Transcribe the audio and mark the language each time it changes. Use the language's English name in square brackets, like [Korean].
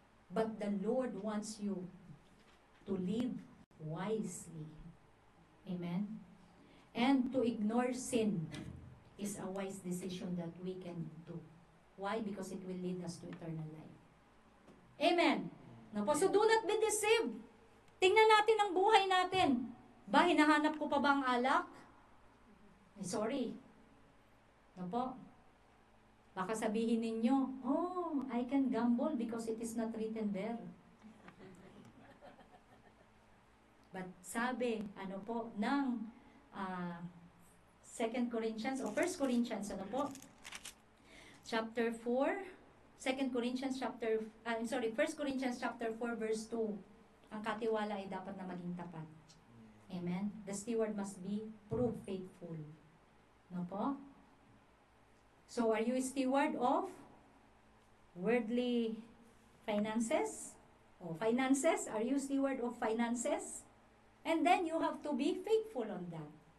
[English] But the Lord wants you to live wisely. Amen? And to ignore sin is a wise decision that we can do. Why? Because it will lead us to eternal life. Amen? So do not be deceived. [Filipino] Tingnan natin ang buhay natin. Hinahanap ko pa ba ang alak? Sorry. Ano po? Baka sabihin ninyo, [English] oh, I can gamble because it is not written there. [Filipino] But sabi, ano po, ng 2 Corinthians o 1 Corinthians, ano po? [English] Chapter 4, 2 Corinthians chapter, 1 Corinthians chapter 4 verse 2. [Filipino] Ang katiwala ay dapat na maging tapat. Amen? [English] The steward must be proved faithful. No po? So, are you a steward of worldly finances? O finances? Are you steward of finances? And then, you have to be faithful on that.